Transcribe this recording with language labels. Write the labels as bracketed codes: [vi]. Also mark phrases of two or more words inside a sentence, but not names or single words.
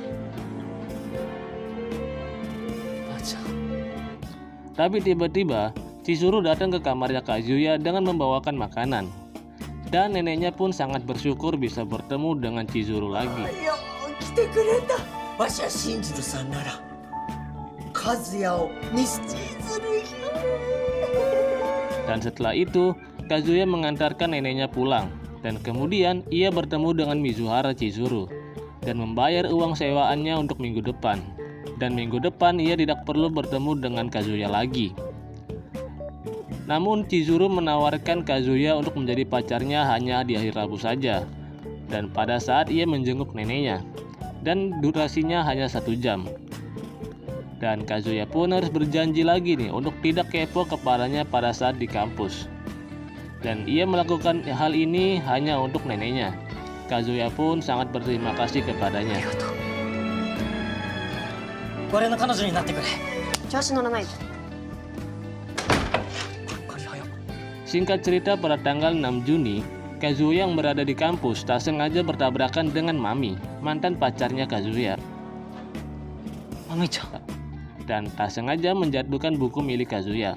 [id] Tapi tiba-tiba Chizuru datang ke kamarnya Kazuya dengan membawakan makanan. Dan neneknya pun sangat bersyukur bisa bertemu dengan Chizuru lagi. [ja] 来てくれた。わしは信じるさんなら和也をミスチーズに。 [id] Dan setelah itu, Kazuya mengantarkan neneknya pulang. Dan kemudian ia bertemu dengan Mizuhara Chizuru dan membayar uang sewaannya untuk minggu depan. Dan minggu depan ia tidak perlu bertemu dengan Kazuya lagi. Namun Chizuru menawarkan Kazuya untuk menjadi pacarnya hanya di hari Rabu saja. Dan pada saat ia menjenguk neneknya. Dan durasinya hanya 1 jam. Dan Kazuya pun harus berjanji lagi nih untuk tidak kepo kepadanya pada saat di kampus. Dan ia melakukan hal ini hanya untuk neneknya. Kazuya pun sangat berterima kasih kepadanya. [ja] 俺の彼女になってくれ。調子乗らないで。 [id] Singkat cerita, pada tanggal 6 Juni, Kazuya yang berada di kampus tak sengaja bertabrakan dengan Mami, mantan pacarnya Kazuya. Mami-chan. Dan tak sengaja menjatuhkan buku milik Kazuya.